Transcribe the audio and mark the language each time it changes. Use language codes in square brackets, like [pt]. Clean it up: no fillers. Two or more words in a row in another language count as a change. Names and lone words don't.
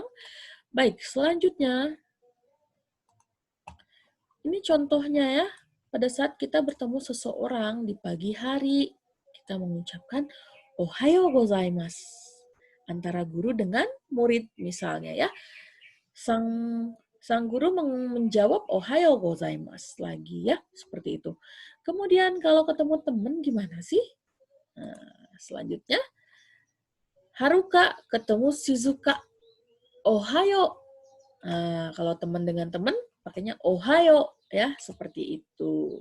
[id] Baik, selanjutnya. Ini contohnya ya. Pada saat kita bertemu seseorang di pagi hari, kita mengucapkan [ja] おはようございます. [id] Antara guru dengan murid misalnya ya. Sang guru menjawab [ja] おはようございます [id] lagi ya, seperti itu. Kemudian kalau ketemu teman gimana sih? Nah, selanjutnya, Haruka ketemu Shizuka. Ohayo. Nah, kalau teman dengan teman, pakainya ohayo ya, seperti itu.